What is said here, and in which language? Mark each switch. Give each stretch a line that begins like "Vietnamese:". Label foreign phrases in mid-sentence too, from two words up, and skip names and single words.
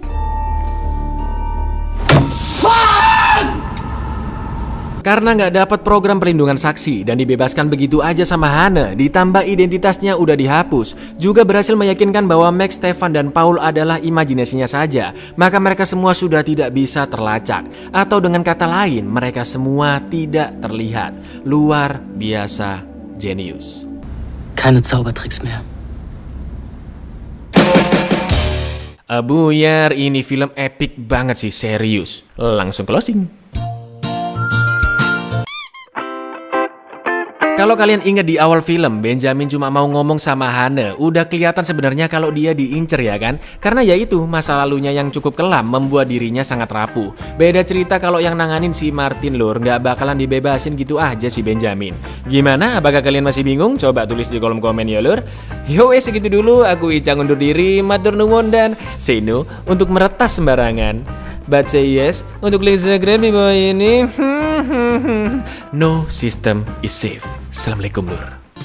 Indonesian: Karena nggak dapat program perlindungan saksi dan dibebaskan begitu aja sama Hana, ditambah identitasnya udah dihapus, juga berhasil meyakinkan bahwa Max, Stefan, dan Paul adalah imajinasinya saja, maka mereka semua sudah tidak bisa terlacak. Atau dengan kata lain, mereka semua tidak terlihat. Luar biasa jenius.
German: Keine Zaubertricks mehr.
Indonesian: Buyar, ini film epic banget sih, serius. Langsung closing. Kalau kalian ingat di awal film, Benjamin cuma mau ngomong sama Hana. Udah kelihatan sebenarnya kalau dia diincer ya kan? Karena ya itu, masa lalunya yang cukup kelam membuat dirinya sangat rapuh. Beda cerita kalau yang nanganin si Martin lur, nggak bakalan dibebasin gitu aja si Benjamin. Gimana? Apakah kalian masih bingung? Coba tulis di kolom komen ya lur. Yo segitu dulu, aku Icang undur diri,
Javanese: matur nuwun
Indonesian: dan
English: say no
Indonesian: untuk meretas sembarangan.
English: But say yes
Indonesian: untuk link Instagram di bawah ini.
English: No system is safe.
Indonesian: Assalamualaikum lur.